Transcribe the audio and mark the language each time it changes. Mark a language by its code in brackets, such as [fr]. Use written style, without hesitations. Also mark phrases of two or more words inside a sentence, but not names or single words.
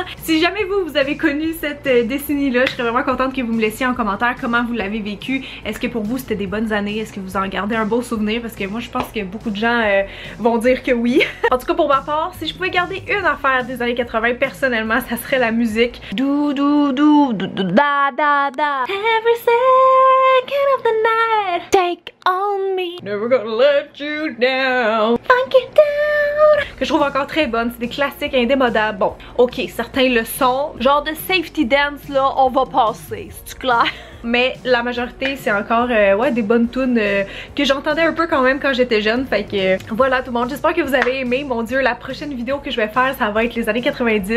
[fr] Si jamais vous avez connu cette décennie-là, je serais vraiment contente que vous me laissiez en commentaire comment vous l'avez vécu. Est-ce que pour vous c'était des bonnes années? Est-ce que vous en gardez un beau souvenir? Parce que moi je pense que beaucoup de gens vont dire que oui. En tout cas pour ma part, si je pouvais garder une affaire des années 80 personnellement, ça serait la musique. Dou dou dou dou dou da da da. [en] Every second of the night, take on me. Never gonna let you down. Funk it down. [fr] Que je trouve encore très bonne, c'est des classiques indémodables. Bon, ok, certains le sont. Genre de safety dance là, on va passer, c'est clair. Mais la majorité c'est encore ouais, des bonnes tunes que j'entendais un peu quand même quand j'étais jeune. Fait que voilà tout le monde, j'espère que vous avez aimé. Mon dieu, la prochaine vidéo que je vais faire ça va être les années 90.